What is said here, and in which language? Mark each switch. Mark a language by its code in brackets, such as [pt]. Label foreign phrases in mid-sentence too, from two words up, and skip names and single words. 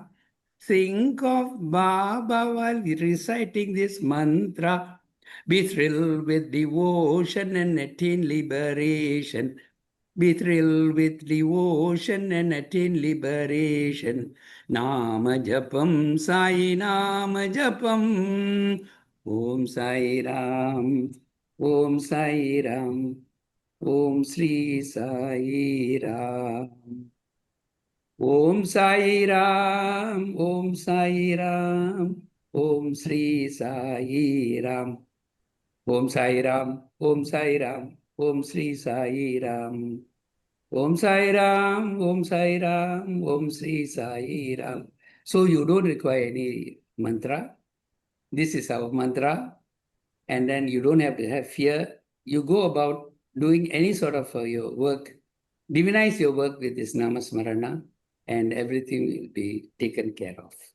[en] Think of Baba while reciting this mantra. Be thrilled with devotion and attain liberation. Be thrilled with devotion and attain liberation. [sa] Nama Japam Sai Nama Japam. Om Sai Ram. Om Sai Ram. Om Sri Sai Ram. Om Sai Ram. Om Sai Ram. Om Sri Sai Ram. Om Sai Ram, Om Sai Ram, Om Sri Sai Ram. Om Sai Ram, Om Sai Ram, Om Sri Sai Ram. [en] So you don't require any mantra. This is our mantra. And then you don't have to have fear. You go about doing any sort of your work, divinize your work with this Namasmarana, and everything will be taken care of.